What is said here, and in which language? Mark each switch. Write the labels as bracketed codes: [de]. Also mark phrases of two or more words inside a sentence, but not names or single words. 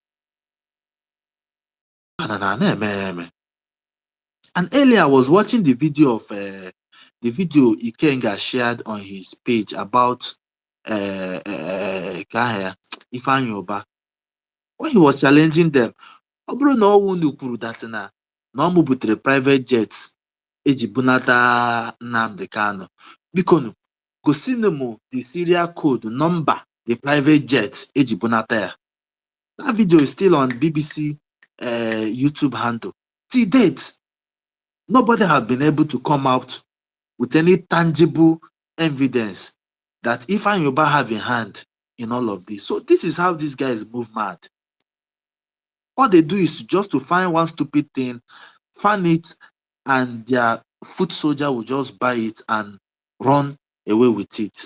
[en] And earlier I was watching the video of Ikenga shared on his page about Ifeanyi Oba, when he was challenging them. [ig] Ọ bụrụ na ọwụ unu kwuru that na ọ mụbutere [en] private jet [ig] eji bunata Nnamdi Kanu, biko gosinu m [en] the serial code number the private jet [ig] eji bunata ya. [en] That video is still on BBC YouTube handle. Till date, nobody have been able to come out with any tangible evidence that Ifeanyi Oba have in hand in all of this. So this is how these guys move mad. All they do is just to find one stupid thing, fan it, and their foot soldier will just buy it and run away with it.